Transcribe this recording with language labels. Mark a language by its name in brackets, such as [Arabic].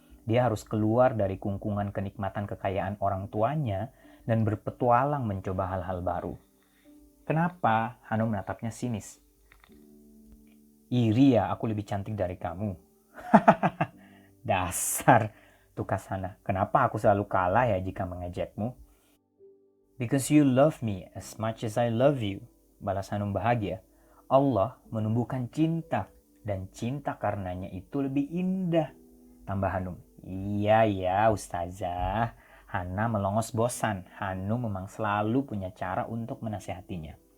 [Indonesian] Dia harus keluar dari kungkungan kenikmatan kekayaan orang tuanya dan berpetualang mencoba hal-hal baru. Kenapa? Hanum menatapnya sinis. Iri ya, aku lebih cantik dari kamu. Dasar, tukas Hana. Kenapa aku selalu kalah ya jika mengejekmu? [English] Because you love me as much as I love you, [Indonesian] balas Hanum bahagia. Allah menumbuhkan cinta, dan cinta karenanya itu lebih indah, tambah Hanum. Iya ya Ustazah. Hana melongos bosan. Hanum memang selalu punya cara untuk menasihatinya.